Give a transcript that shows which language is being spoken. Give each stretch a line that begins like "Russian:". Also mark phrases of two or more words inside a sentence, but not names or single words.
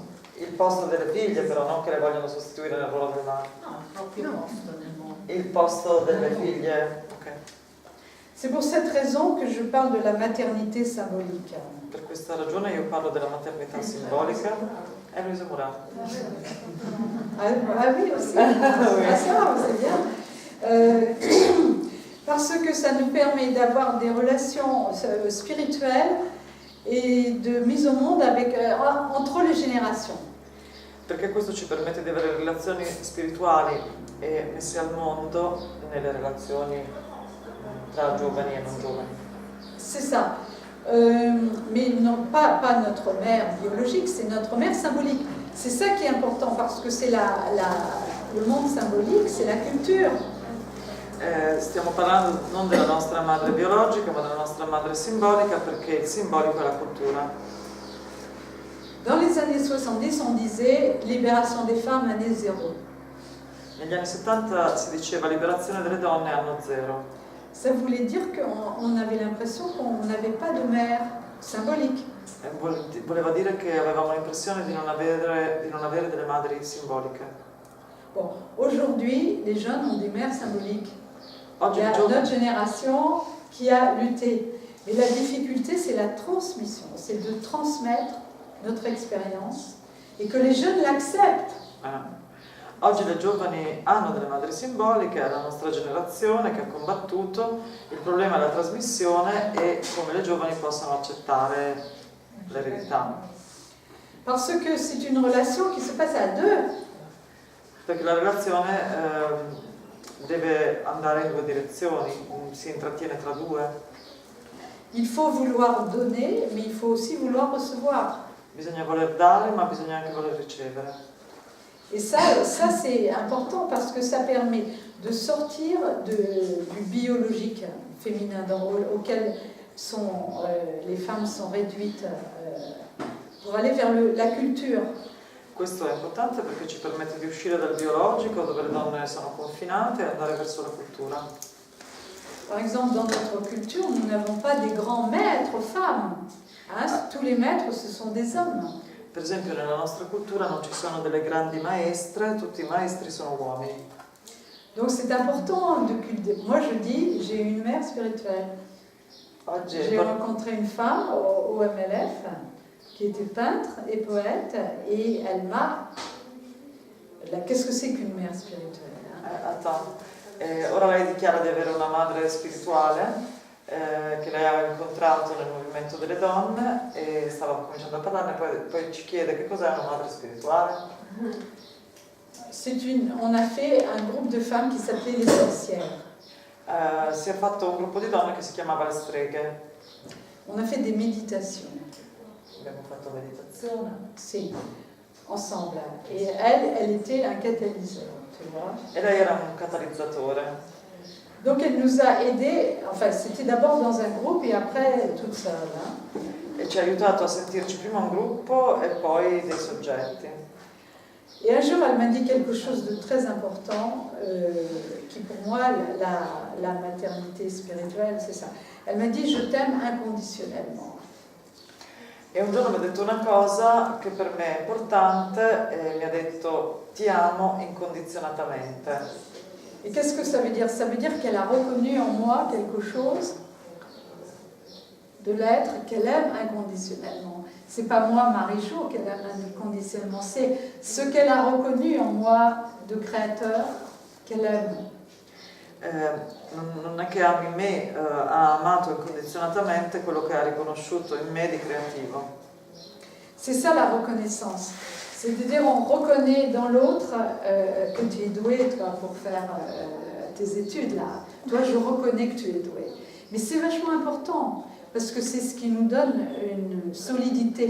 Italian: Il posto delle figlie, però, non che le vogliono sostituire nel ruolo delle madri. No, proprio posto nel mondo. Il posto delle figlie, ok.
French: C'est pour cette raison que je parle de la maternité symbolique.
Italian: Per questa ragione io parlo della maternità simbolica. È Luisa Murato.
French: Ah oui, aussi. Ah, ça, c'est bien. Parce que ça nous permet d'avoir des relations spirituelles et de mise au monde entre les générations.
Italian: Perché questo ci permette di avere relazioni spirituali e messe al mondo nelle relazioni tra giovani e non giovani.
French: C'est ça. Mais non, pas notre mère biologique, c'est notre mère symbolique. C'est ça qui est important parce que c'est le monde symbolique, c'est la culture.
Italian: Stiamo parlando non della nostra madre biologica, ma della nostra madre simbolica, perché il simbolico è la cultura.
French: Dans les années 70, on disait libération des femmes, année zéro.
Italian: Negli anni 70 si diceva liberazione delle donne anno zero.
French: Ça voulait dire qu'on avait l'impression qu'on n'avait pas de mère symbolique.
Italian: Voleva dire che avevamo l'impressione di non avere delle madri simboliche.
French: Bon, aujourd'hui, les jeunes ont des mères symboliques.
Italian: Oggi
French: Notre génération, qui a lutté. Mais la difficulté, c'est la transmission, c'est de transmettre notre expérience et que les jeunes l'acceptent.
Italian: Oggi le giovani hanno delle madri simboliche, è la nostra generazione che ha combattuto, il problema è la trasmissione e come le giovani possano accettare l'eredità.
French: Parce que c'est une relation qui se passe à deux.
Italian: Perché la relazione deve andare in due direzioni, si intrattiene tra due.
French: Il faut vouloir donner, mais il faut aussi vouloir recevoir.
Italian: Bisogna voler dare, ma bisogna anche voler ricevere.
French: Et ça c'est important parce que ça permet de sortir du biologique féminin auquel les femmes sont réduites pour aller vers la culture.
Italian: Questo è importante perché ci permette di uscire dal biologico dove le donne sono confinate e andare verso la cultura.
French: Par exemple, dans notre culture, nous n'avons pas des grands maîtres femmes. Hein? Tous les maîtres, ce sont des hommes.
Italian: Per esempio nella nostra cultura non ci sono delle grandi maestre, tutti i maestri sono uomini.
French: Donc c'est important de cultiver. Moi je dis, j'ai une mère spirituelle. J'ai rencontré une femme au MLF qui était peintre et poète et elle m'a... Qu'est-ce que c'est qu'une mère spirituelle? Attends.
Italian: Ora lei dichiara di avere una madre spirituale che lei aveva incontrato nel movimento delle donne e stava cominciando a parlarne, poi ci chiede che cos'è una madre spirituale.
French: On a fait un groupe de femmes qui s'appelait les sorcières.
Italian: Si è fatto un gruppo di donne che si chiamava le streghe.
French: On a fait des méditations.
Italian: Abbiamo fatto meditazione. Sì,
French: ensemble. Et elle était un catalyseur, tu vois.
Italian: E lei era un catalizzatore.
French: Donc elle nous a aidés, enfin c'était d'abord dans un groupe et après toute seule. Hein.
Italian: E ci ha aiutato a sentirci prima un gruppo e poi dei soggetti.
French: Et un jour elle m'a dit quelque chose de très important, qui pour moi, la maternité spirituelle, c'est ça. Elle m'a dit, je t'aime inconditionnellement.
Italian: E un giorno mi ha detto una cosa che per me è importante e mi ha detto ti amo incondizionatamente.
French: Et qu'est-ce que ça veut dire? Ça veut dire qu'elle a reconnu en moi quelque chose de l'être qu'elle aime inconditionnellement. C'est pas moi, Marie-Jo, qu'elle aime inconditionnellement, c'est ce qu'elle a reconnu en moi de créateur qu'elle aime.
Italian: Non è che ami me, ha amato incondizionatamente quello che ha riconosciuto in me di creativo.
French: C'est ça la reconnaissance. C'est-à-dire on reconnaît dans l'autre que tu es doué, toi, pour faire tes études là. Toi, je reconnais que tu es doué. Mais c'est vachement important parce que c'est ce qui nous donne une solidité.